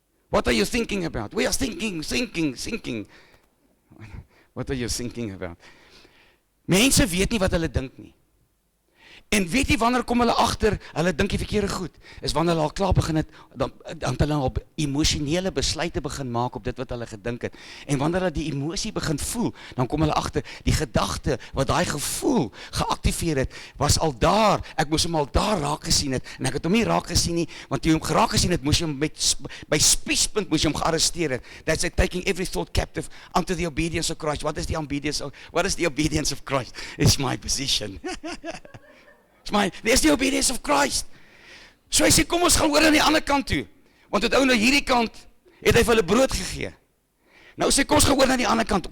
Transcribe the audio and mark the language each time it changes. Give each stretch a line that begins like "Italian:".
English: What are you thinking about? We are thinking. What are you thinking about?
Afrikaans: Mense weet nie wat hulle dink nie. En weet jy wanneer kom hulle agter, hulle dink die verkeerde goed, is wanneer hulle al klaar begin het, dan hulle al emosionele besluite begin maak op dit wat hulle gedink het. En wanneer hulle die emosie begin voel, dan kom hulle agter, die gedagte wat daai gevoel geaktiveer het, was al daar, ek moes hom al daar raak gesien het, en ek het hom nie raak gesien nie, want toe jy hom geraak gesien het, moes jy hom by spiespunt moes jy hom gearresteer het.
English: That's it, taking every thought captive unto the obedience of Christ. What is the obedience of Christ? It's my position. There's the obedience of Christ.
Afrikaans: So hy sê, kom ons gaan oor aan die ander kant toe. Want het ou na hierdie kant, het hy vir hulle brood gegee. Nou sê, kom ons gaan oor na die ander kant toe.